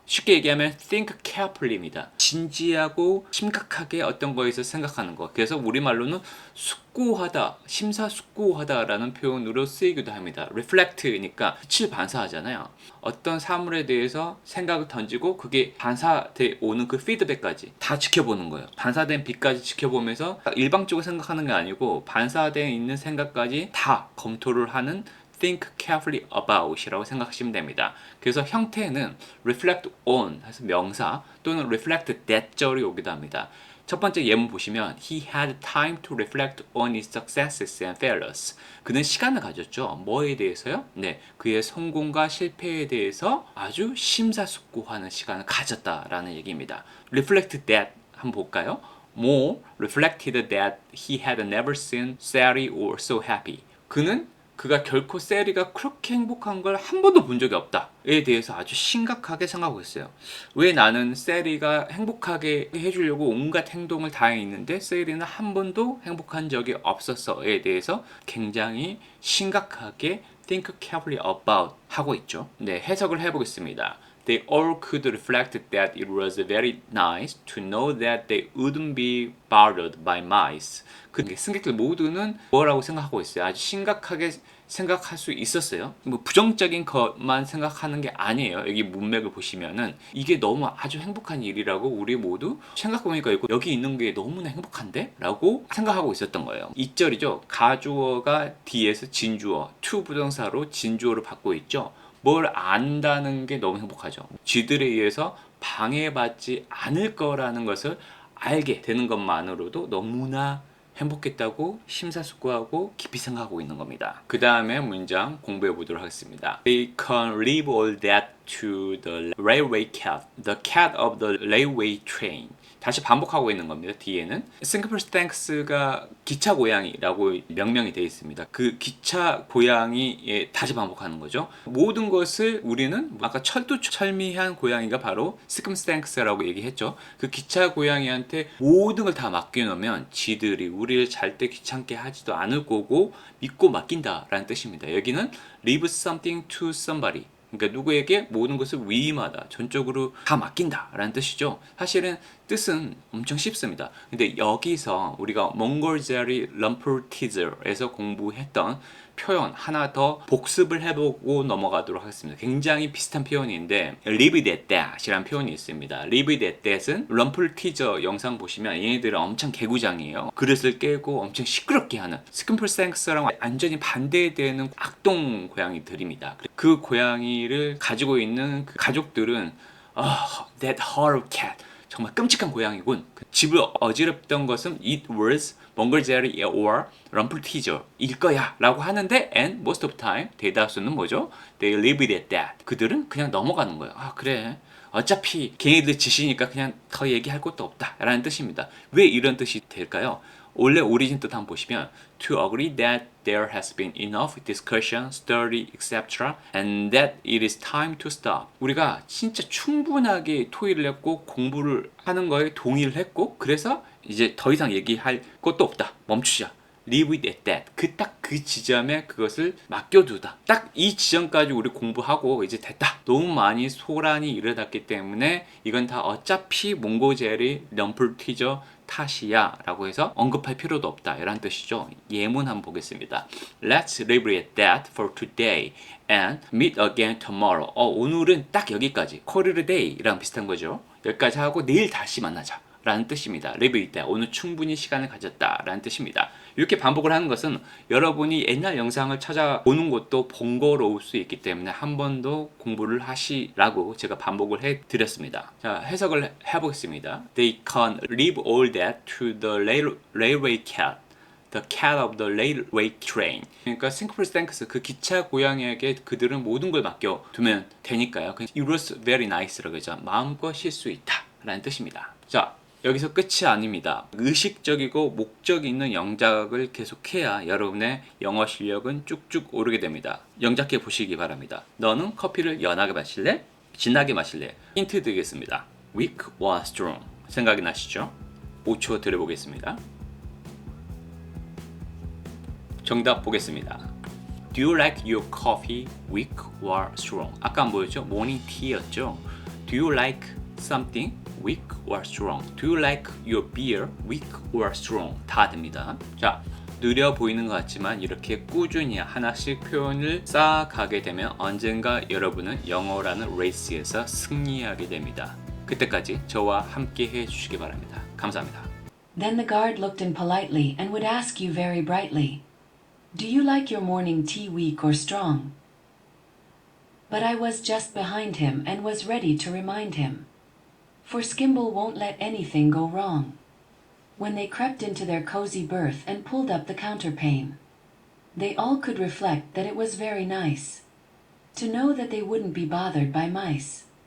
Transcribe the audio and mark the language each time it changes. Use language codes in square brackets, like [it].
[ko] 쉽게 얘기하면 [en] think carefully [ko] 입니다. 진지하고 심각하게 어떤 거에서 생각하는 것. 그래서 우리말로는 숙고하다, 심사숙고하다라는 표현으로 쓰이기도 합니다. reflect니까 빛을 반사하잖아요. 어떤 사물에 대해서 생각을 던지고 그게 반사돼 오는 그 피드백까지 다 지켜보는 거예요. 반사된 빛까지 지켜보면서 일방적으로 생각하는 게 아니고 반사되어 있는 생각까지 다 검토를 하는 [en] think carefully about [ko] 이라고 생각하시면 됩니다. 그래서 형태는 [en] reflect on [ko] 해서 명사 또는 [en] reflect that [ko] 절이 오기도 합니다. 첫 번째 예문 보시면 [en] He had time to reflect on his successes and failures. [ko] 그는 시간을 가졌죠. 뭐에 대해서요? 네, 그의 성공과 실패에 대해서 아주 심사숙고하는 시간을 가졌다라는 얘기입니다. [en] reflect that [ko] 한번 볼까요? [en] Moore reflected that he had never seen Sally or so happy. [ko] 그가 결코 세리가 그렇게 행복한 걸 한 번도 본 적이 없다에 대해서 아주 심각하게 생각하고 있어요. 왜 나는 세리가 행복하게 해주려고 온갖 행동을 다 했는데 세리는 한 번도 행복한 적이 없었어에 대해서 굉장히 심각하게 [en] think carefully about [ko] 하고 있죠. 네, 해석을 해보겠습니다. [en] They all could reflect that it was very nice to know that they wouldn't be bothered by mice. [ko] 그 승객들 모두는 뭐라고 생각하고 있어요? 아주 심각하게 생각할 수 있었어요. 뭐 부정적인 것만 생각하는 게 아니에요. 여기 문맥을 보시면은 이게 너무 아주 행복한 일이라고 우리 모두 생각해보니까 여기 있는 게 너무나 행복한데? 라고 생각하고 있었던 거예요. 2절이죠. 가주어가 뒤에서 진주어, to 부정사로 진주어를 받고 있죠. 뭘 안다는 게 너무 행복하죠. 쥐들에 의해서 방해받지 않을 거라는 것을 알게 되는 것만으로도 너무나 행복했다고 심사숙고하고 깊이 생각하고 있는 겁니다. 그 다음에 문장 공부해 보도록 하겠습니다. [en] They can leave all that to the railway cat, the cat of the railway train. [ko] 다시 반복하고 있는 겁니다. 뒤에는 Syncopus 기차 고양이라고 명명이 되어 있습니다. 그 기차 고양이에 다시 반복하는 거죠. 모든 것을 우리는 아까 철두철미한 고양이가 바로 Syncopus라고 얘기했죠. 그 기차 고양이한테 모든 걸 다 맡겨놓으면 지들이 우리를 잘 때 귀찮게 하지도 않을 거고 믿고 맡긴다라는 뜻입니다. 여기는 [en] leave something to somebody. [ko] 그러니까 누구에게 모든 것을 위임하다, 전적으로 다 맡긴다 라는 뜻이죠. 사실은 뜻은 엄청 쉽습니다. 근데 여기서 우리가 몽골제리 럼플티저에서 공부했던 표현 하나 더 복습을 해보고 넘어가도록 하겠습니다. 굉장히 비슷한 표현인데 [en] leave it at that [ko] 이라는 표현이 있습니다. [en] leave it at that [ko] 은 럼플티저 영상 보시면 얘네들은 엄청 개구장이에요. 그릇을 깨고 엄청 시끄럽게 하는 스킨플생스랑 완전히 반대되는 악동 고양이들입니다. 그 고양이를 가지고 있는 그 가족들은 [en] that horrible cat [ko] 정말 끔찍한 고양이군. 집을 어지럽던 것은 [en] it was [ko] 몽골제리 or 럼플티저일 거야 라고 하는데 [en] and most of the time [ko] 대다수는 뭐죠? [en] They leave it at that. [ko] 그들은 그냥 넘어가는 거예요. 그래 어차피 걔네들 짓이니까 그냥 더 얘기할 것도 없다 라는 뜻입니다. 왜 이런 뜻이 될까요? 원래 오리진 뜻 한번 보시면 [en] to agree that there has been enough discussion, study, etc. and that it is time to stop. [ko] 우리가 진짜 충분하게 토의를 했고 공부를 하는 거에 동의를 했고 그래서 이제 더 이상 얘기할 것도 없다. 멈추자. [en] Leave it at that. [ko] 딱 그 지점에 그것을 맡겨두다. 딱 이 지점까지 우리 공부하고 이제 됐다. 너무 많이 소란이 일어났기 때문에 이건 다 어차피 몽고제리 럼플티저 탓이야 라고 해서 언급할 필요도 없다 이란 뜻이죠. 예문 한번 보겠습니다. [en] Let's leave it at that for today and meet again tomorrow. [ko] 오늘은 딱 여기까지. [en] Call it a day [ko] 이랑 비슷한 거죠. 여기까지 하고 내일 다시 만나자 라는 뜻입니다. [en] leave it at that. [ko] 오늘 충분히 시간을 가졌다 라는 뜻입니다. 이렇게 반복을 하는 것은 여러분이 옛날 영상을 찾아보는 것도 번거로울 수 있기 때문에 한 번 더 공부를 하시라고 제가 반복을 해드렸습니다. 자, 해석을 해보겠습니다. They can leave all that to the railway cat, the cat of the railway train. 그러니까 Syncopus 그 기차 고양이에게 그들은 모든 걸 맡겨두면 되니까요. [en] It was very nice [ko] 라고 하죠. 마음껏 쉴 수 있다 라는 뜻입니다. 자, 여기서 끝이 아닙니다. 의식적이고 목적 있는 영작을 계속해야 여러분의 영어 실력은 쭉쭉 오르게 됩니다. 영작해 보시기 바랍니다. 너는 커피를 연하게 마실래? 진하게 마실래? 힌트 드리겠습니다. [en] Weak or strong? [ko] 생각이 나시죠? 5초 드려보겠습니다. 정답 보겠습니다. [en] Do you like your coffee weak or strong? [ko] 아까 안 보였죠? 모닝 티였죠? [en] Do you like something weak or strong? Do you like your beer weak or strong? [ko] 다 됩니다. 자, 느려 보이는 것 같지만 이렇게 꾸준히 하나씩 표현을 쌓아가게 되면 언젠가 여러분은 영어라는 레이스에서 승리하게 됩니다. 그때까지 저와 함께 해주시기 바랍니다. 감사합니다. [en] Then the guard looked in politely and would ask you very brightly, Do you like your morning tea weak or strong? But I was just behind him and was ready to remind him. For Skimble won't let anything go wrong. When they crept into their cozy berth and pulled up the counterpane, they all could reflect that it was very nice to know that they wouldn't be bothered by mice.